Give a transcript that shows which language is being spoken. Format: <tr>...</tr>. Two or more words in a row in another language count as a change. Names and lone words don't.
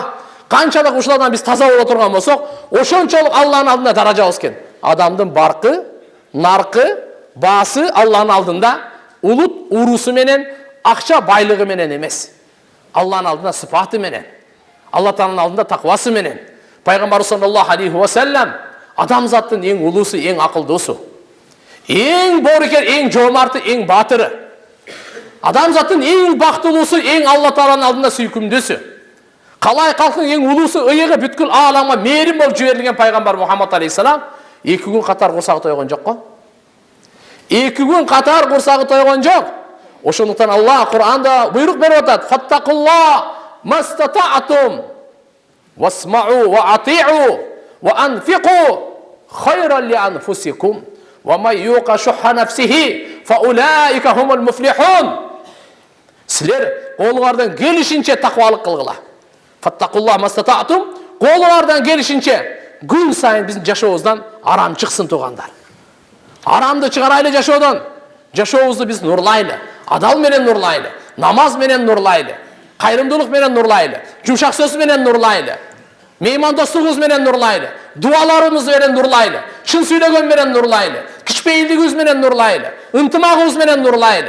<ky>Канчалык ушулардан биз таза боло турган болсок, ошончолук Алланын алдында даражабыз экен. Адамдын баркы, наркы, баасы Алланын алдында улут уруусу менен, акча байлыгы менен эмес. Алланын алдында сыпаты менен, Алла Тааланын алдында таквасы менен. Пайгамбар</ky> <ar>صلى الله عليه وسلم</ar> <ky>адамзаттын эң улуусу, эң акылдуусу, эң боорукер, эң жоомарты, эң баатыры. Адамзаттын эң бактылуусу, эң Алла Тааланын алдында сүйкүмдүүсү. Калай калктын эң улуусу, ыйыгы бүткүл ааламга мээрим болуп жиберилген пайгамбар Мухаммад алейхиссалам 2 күн катар курсагы тойгон жок го. 2 күн катар курсагы тойгон жок. Ошондуктан Алла Кур'анда буйрук берип атат:</ky> <ar>"فاتقوا الله ما استطعتم واسمعوا وأطيعوا وأنفقوا خيرا لأنفسكم ومن يوق شح نفسه فأولئك هم المفلحون."</ar> <ky>Силер колуңардан келишинче таквалык кылгыла.</ky> <ar>فاتقوا الله ما استطعتم,</ar> <ky>колуңардан келишинче күн сайын биздин жашообуздан арам чыксын тугандар. Арамды чыгарайлы жашоодон. Жашообузду биз нурлайлы, адал менен нурлайлы, намаз менен нурлайлы, кайрымдуулук менен нурлайлы, жумшак сөз менен нурлайлы, меймандостугубуз менен нурлайлы, дуаларыбыз менен нурлайлы, чын сүйлөгөн менен нурлайлы, кичпейилдигибиз менен нурлайлы, ынтымагыбыз менен нурлайлы.</ky>